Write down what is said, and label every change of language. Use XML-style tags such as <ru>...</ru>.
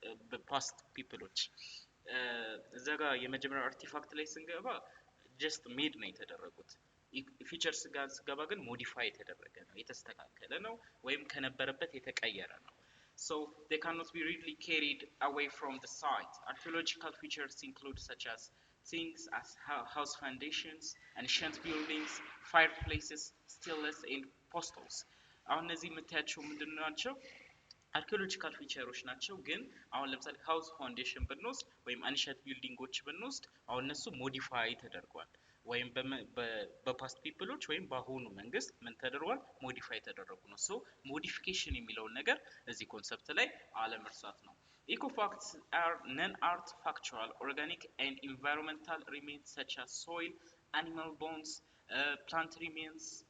<am>በፓስት ፒፕሎች። እዛ ጋር የመጀመሪያው አርቲፋክት ላይ ስንገባ ጀስት ሜድ ነው የተደረጉት። ፊቸርስ ጋር ስገባ ግን ሞዲፋይ የተደረገ ነው፣ የተስተካከለ ነው፣ ወይም ከነበረበት የተቀየረ ነው።</am> <en>So they cannot be readily carried away from the site. Archaeological features include such as things as house foundations, ancient buildings, fireplaces, steles and postals.</en> <am>አሁን እነዚህ የምታያቸው ምንድን ናቸው? አርኪኦሎጂካል ፊቸሮች ናቸው። ግን አሁን ለምሳሌ ሃውስ ፋውንዴሽን ብንወስድ ወይም አንሸት ቢልዲንጎች ብንወስድ አሁን እነሱ ሞዲፋይ ተደርጓል፣ ወይም በፓስት ፒፕሎች ወይም በአሁኑ መንግስት ምን ተደርጓል? ሞዲፋይ ተደረጉ ነው። ሶ ሞዲፊኬሽን የሚለውን ነገር እዚህ ኮንሰፕት ላይ አለመርሳት ነው። ኢኮፋክትስ</am> <en>are non-artifactual organic and environmental remains such as soil, animal bones, plant remains</en>